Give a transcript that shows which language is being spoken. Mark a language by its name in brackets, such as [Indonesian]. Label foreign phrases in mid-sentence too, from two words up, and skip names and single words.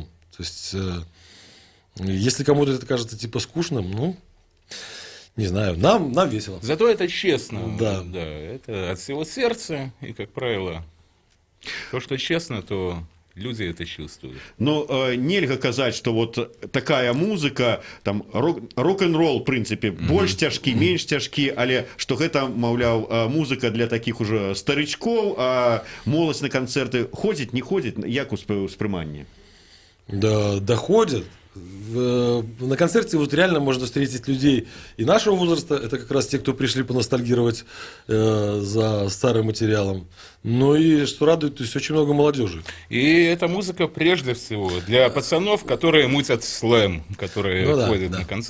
[Russian] То есть если кому-то это кажется типа скучным, ну, Не знаю, нам весело. Зато это честно. Да. Да, это от всего сердца, и, как правило, то, что честно, то люди это чувствуют. [Belarusian] Ну, нельга казаць, што вот такая музыка, там рок-н-рол, в прынцыпе, больш цяжкі, менш цяжкі, але што гэта, маўляў, музыка для такіх ужо старычкоў, а моладзь на канцэрты ходзіць, не ходзіць, як успрыманне? [Russian] Да, доходят. На концерте вот реально можно встретить людей и нашего возраста, это как раз те, кто пришли поностальгировать за старым материалом. Ну и что радует, то есть очень много молодежи. И эта музыка прежде всего для пацанов, которые мутят слэм, которые ходят на концерты.